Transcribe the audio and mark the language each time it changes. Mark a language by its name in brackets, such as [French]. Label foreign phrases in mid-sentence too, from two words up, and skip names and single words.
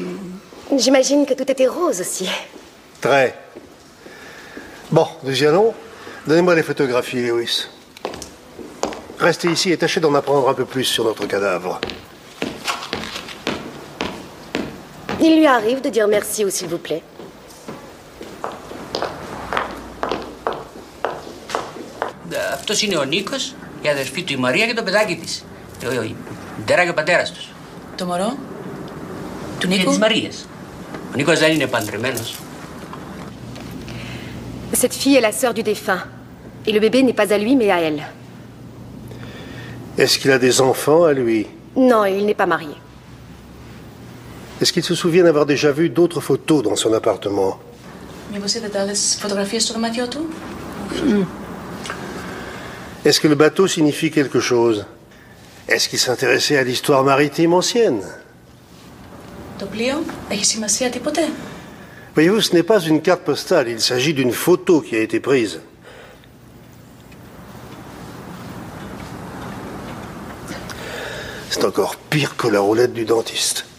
[French] J'imagine que tout était rose aussi. Très. Bon, nous y allons. Donnez-moi les photographies, Lewis. Restez ici et tâchez d'en apprendre un peu plus sur notre cadavre. Il lui arrive de dire merci ou s'il vous plaît. [Greek] Αυτός είναι ο Νίκος, η αδερφή του η Μαρία και το παιδάκι της. Η μητέρα και ο πατέρας τους. Το μωρό? Του Και Νίκου? της Μαρίας. Ο Νίκος δεν είναι παντρεμένος. [French] Cette fille est la sœur du défunt. Et le bébé n'est pas à lui, mais à elle. Est-ce qu'il a des enfants à lui? Non, il n'est pas marié. Est-ce qu'il se souvient d'avoir déjà vu d'autres photos dans son appartement? [Greek] Μήπως είδατε άλλες φωτογραφίες στο δωμάτιό του? [French] Est-ce que le bateau signifie quelque chose? Est-ce qu'il s'intéressait à l'histoire maritime ancienne? [Greek] Το πλοίο έχει σημασία τίποτε? [French] Voyez-vous, ce n'est pas une carte postale, il s'agit d'une photo qui a été prise. C'est encore pire que la roulette du dentiste.